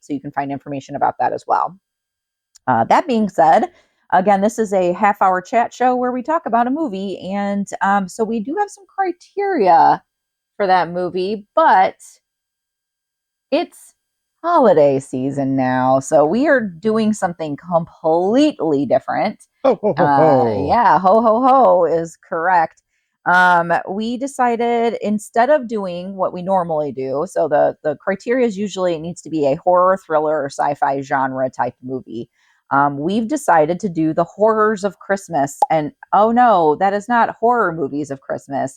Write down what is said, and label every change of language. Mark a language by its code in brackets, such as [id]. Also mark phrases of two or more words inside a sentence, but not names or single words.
[en] So you can find information about that as well. That being said, again, this is a half-hour chat show where we talk about a movie. And so we do have some criteria for that movie, but it's holiday season now. So we are doing something completely different. Ho, ho, ho, ho. Yeah, ho, ho, ho is correct. We decided instead of doing what we normally do, so the criteria is usually it needs to be a horror, thriller, or sci-fi genre type movie. We've decided to do the horrors of Christmas. And oh no, that is not horror movies of Christmas.